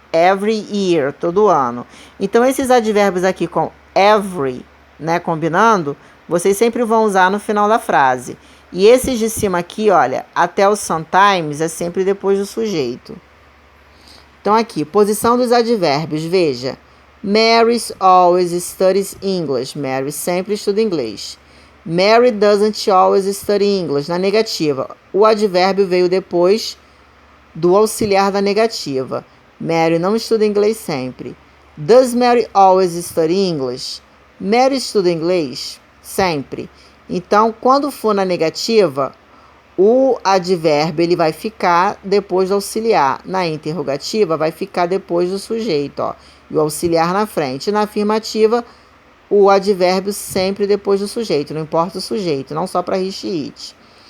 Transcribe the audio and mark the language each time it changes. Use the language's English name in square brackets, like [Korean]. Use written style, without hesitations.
[English] Every year, [Portuguese] todo ano. Então, esses advérbios aqui com every, né, combinando, vocês sempre vão usar no final da frase. E esses de cima aqui, olha, até o sometimes é sempre depois do sujeito. Então, aqui, posição dos advérbios, veja. [English] Mary always studies English. [Portuguese] Mary sempre estuda inglês. [English] Mary doesn't always study English. [Portuguese] Na negativa, o advérbio veio depois do auxiliar da negativa. Mary não estuda inglês sempre. [English] Does Mary always study English? [Portuguese] Mary estuda inglês sempre. Então, quando for na negativa, o advérbio ele vai ficar depois do auxiliar. Na interrogativa, vai ficar depois do sujeito, ó, e o auxiliar na frente. Na afirmativa, o advérbio sempre depois do sujeito, não importa o sujeito, não só para he, she, it.